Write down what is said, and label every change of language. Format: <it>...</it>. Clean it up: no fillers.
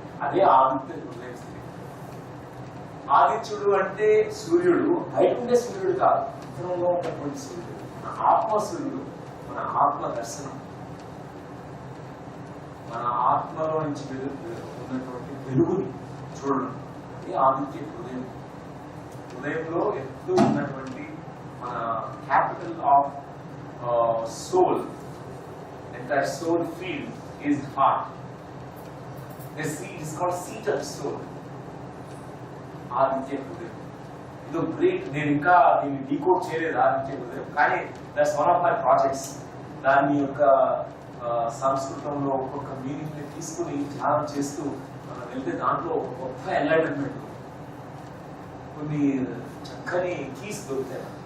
<te>అదే ఆదిత్య హృదయ స్థితి. ఆదిత్యుడు అంటే సూర్యుడు, బయట ఉండే సూర్యుడు కాదు, అంతరంలో ఉన్నటువంటి సూర్యుడు, మన ఆత్మ సూర్యుడు, మన ఆత్మ దర్శనం, మన ఆత్మలో నుంచి ఉన్నటువంటి వెలుగుని చూడడం. అది ఆదిత్య హృదయం. హృదయంలో ఎత్తు ఉన్నటువంటి మన</te> <en>Capital of soul, entire soul field is heart. The seat is called seat of soul.</en> <te>Aditya హృదయం. ఇది గ్రేట్. నేను ఇంకా దీన్ని డీకోడ్ చేయలేదు ఆదిత్య హృదయం, కానీ</te> <en>That's one of my projects.</en> <te>దాని యొక్క సంస్కృతంలో ఒక్కొక్క మీనింగ్ ని తీసుకుని ధ్యానం చేస్తూ మనం వెళ్తే దాంట్లో ఒక గొప్ప ఎన్లైటన్మెంట్, కొన్ని చక్కని కీస్ దొరుకుతాయి.</te>